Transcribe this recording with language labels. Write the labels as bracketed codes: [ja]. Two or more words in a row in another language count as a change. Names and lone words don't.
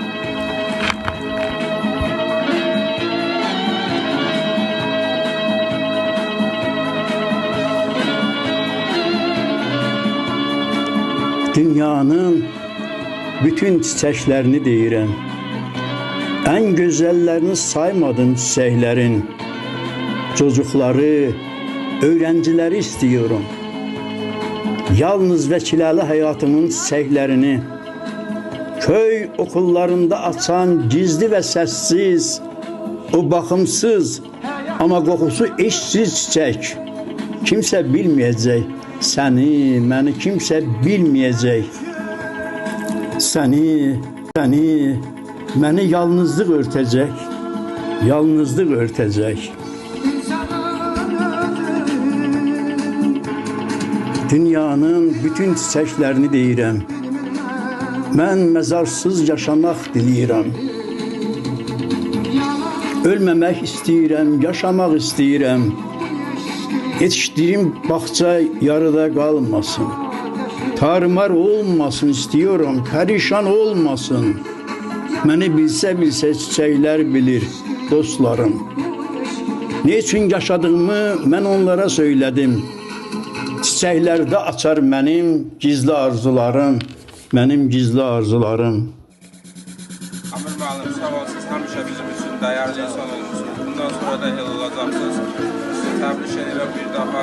[tr] Dünyanın bütün çiçeklerini deyirəm. En güzellerini saymadım çiçeklerin. Çocukları, öğrencileri istiyorum. Yalnız ve çiləli hayatımın çiçeklerini. Köy okullarında açan gizli ve sessiz, o bakımsız ama kokusu eşsiz çiçek. [az] Kimsə bilməyəcək. Səni, məni kimsə bilməyəcək. Səni, məni yalnızlıq örtəcək. [tr] Dünyanın bütün çiçeklerini deyirəm. [az] Mən məzarsız yaşamaq diləyirəm. Ölməmək istəyirəm, yaşamaq istəyirəm. [tr] Yetiştiğim bağça yarıda kalmasın. Tarımar olmasın istiyorum, perişan olmasın. Beni bilse çiçekler bilir dostlarım. [az] Ne üçün yaşadığımı mən onlara söylədim. Çiçəklərdə açar mənim gizli arzularım, mənim gizli arzularım. Amir müəllim, sağ olun, siz həmişə bizim üçün dəyərli insan olmuşsunuz. Bundan sonra da el olacaqsınız. Sizi təbrik edirəm bir daha.